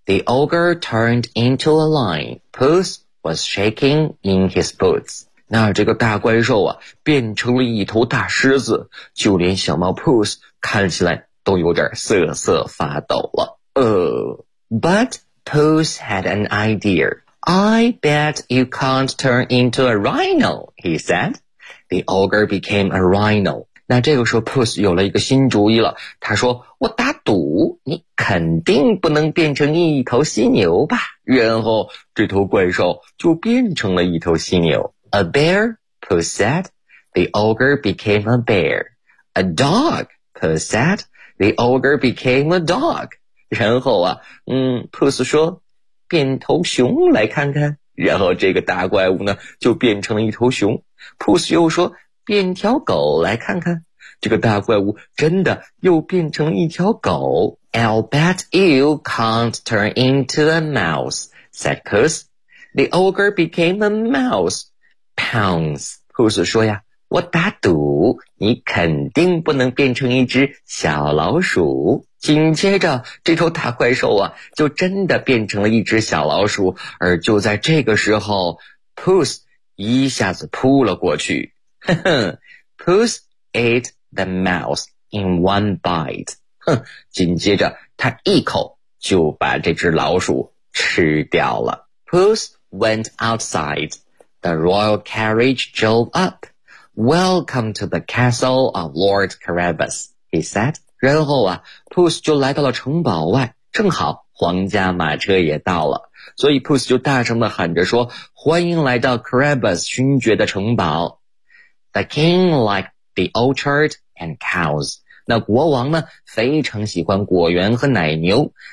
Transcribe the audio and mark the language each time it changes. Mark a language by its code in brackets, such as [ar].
[en] The ogre turned into a lion. Puss was shaking in his boots. [zh] 那这个大怪兽啊变成了一头大狮子，就连小猫 Puss 看起来都有点瑟瑟发抖了。 [en] But Puss had an idea. I bet you can't turn into a rhino, he said. The ogre became a rhino. [zh] 那这个时候 Puss 有了一个新主意了，他说我打赌你肯定不能变成一头犀牛吧。然后这头怪兽就变成了一头犀牛。 [en] A bear, Puss said. The ogre became a bear. A dog, Puss said. The ogre became a dog. [zh] 然后啊，Puss 说，变头熊来看看。然后这个大怪物呢，就变成了一头熊。Puss 又说，变条狗来看看。这个大怪物真的又变成了一条狗。 [en] I'll bet you can't turn into a mouse, said Puss. The ogre became a mouse. Pounds, [zh] Puss 说呀，我打赌你肯定不能变成一只小老鼠。紧接着这头大怪兽啊就真的变成了一只小老鼠，而就在这个时候 Puss 一下子扑了过去。 [en] Puss ate the mouse in one bite. [zh] 紧接着他一口就把这只老鼠吃掉了。 [en] Puss went outside. The royal carriage drove up. Welcome to the castle of Lord Carabas, he said. [zh] 然后啊 ,Puss 就来到了城堡外，正好皇家马车也到了。所以 Puss 就大声地喊着说，欢迎来到 Carabas 勋爵的城堡。 [en] The king liked the orchard and cows. [zh] 那国王呢非常喜欢果园和奶牛。